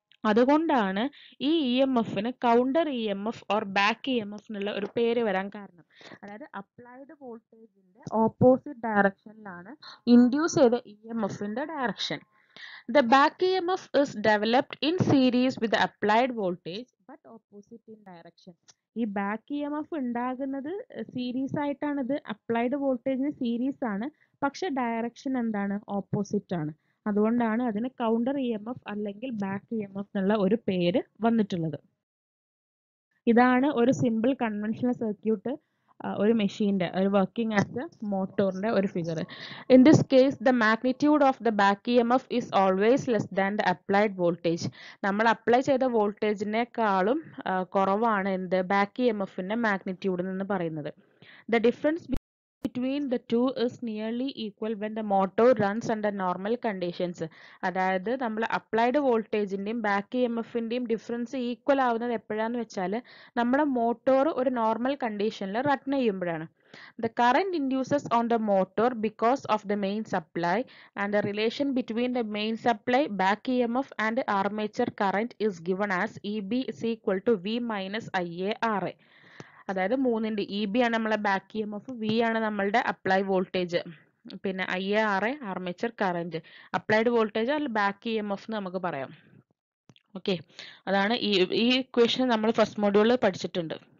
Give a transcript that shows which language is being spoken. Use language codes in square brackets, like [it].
[ml] അതുകൊണ്ടാണ് ഈ EMFന് counter EMF or back EMF എന്നുള്ള ഒരു പേര് വരാൻ കാരണം. അതായത് അപ്ലൈഡ് വോൾട്ടേജിന്റെ ഓപ്പോസിറ്റ് ഡയറക്ഷനിലാണ് ഇൻഡ്യൂസ് ചെയ്ത EMFന്റെ direction. [en] The back EMF is developed in series with the applied voltage but opposite in direction. [ml] ഈ ബാക്ക് EMF ഉണ്ടാകുന്നത് സീരീസ് ആയിട്ടാണ്. ഇത് അപ്ലൈഡ് വോൾട്ടേജിന് സീരീസ് ആണ്, പക്ഷെ ഡയറക്ഷൻ എന്താണ്? ഓപ്പോസിറ്റ് ആണ്. അതുകൊണ്ടാണ് അതിന് കൗണ്ടർ EMF അല്ലെങ്കിൽ ബാക്ക് EMF എന്നുള്ള ഒരു പേര് വന്നിട്ടുള്ളത്. ഇതാണ് ഒരു സിമ്പിൾ കൺവെൻഷണൽ സർക്യൂട്ട്, ഒരു മെഷീൻ്റെ ഒരു വർക്കിംഗ് ആസ് എ മോട്ടോറിന്റെ ഒരു figure. [en] In this case the magnitude of the back EMF is always less than the applied voltage. [ml] നമ്മൾ അപ്ലൈ ചെയ്ത വോൾട്ടേജിനേക്കാളും കുറവാണ് എന്ത്? ബാക്ക് EMFന്റെ മാഗ്നിറ്റ്യൂഡ് എന്ന് പറയുന്നത്. [en] The difference between the two is nearly equal when the motor runs under normal conditions. [ml] അതായത് നമ്മൾ applied വോൾട്ടേജിന്റെയും back EMFന്റെയും difference equal ആവുന്നത് എപ്പോഴാന്ന് വെച്ചാൽ നമ്മുടെ മോട്ടോർ ഒരു നോർമൽ കണ്ടീഷനിൽ റൺ ചെയ്യുമ്പോഴാണ്. [en] The current induces on the motor because of the main supply and the relation between the main supply, back EMF and armature current is given as EB is equal to V minus IaRa. [ml] അതായത് മൂന്നിൻ്റെ EB ആണ് നമ്മളെ back EMF, V ആണ് നമ്മളുടെ apply voltage, പിന്നെ IaRa armature current. Applied voltage അല്ല back EMF എന്ന് നമുക്ക് പറയാം. ഓക്കെ, അതാണ് ഈ ഇക്വേഷൻ നമ്മൾ ഫസ്റ്റ് മൊഡ്യൂളിൽ പഠിച്ചിട്ടുണ്ട്.